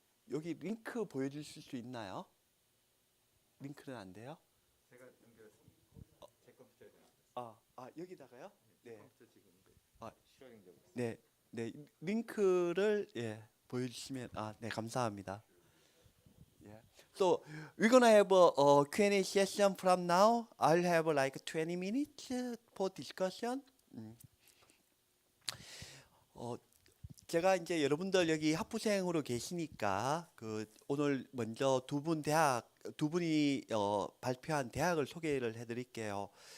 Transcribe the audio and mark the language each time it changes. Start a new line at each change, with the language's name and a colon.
Korean: 여기 링크 보여주실 수 있나요? 링크는 안 돼요? 여기다가요? 네. 네, 네, 링크를 보여주시면 네, 감사합니다.
English: So we're gonna have a Q&A session from now. I'll have like 20 minutes for discussion.
Korean: 제가 이제 여러분들 여기 학부생으로 계시니까 오늘 먼저 두 분이 발표한 대학을 소개를 해드릴게요.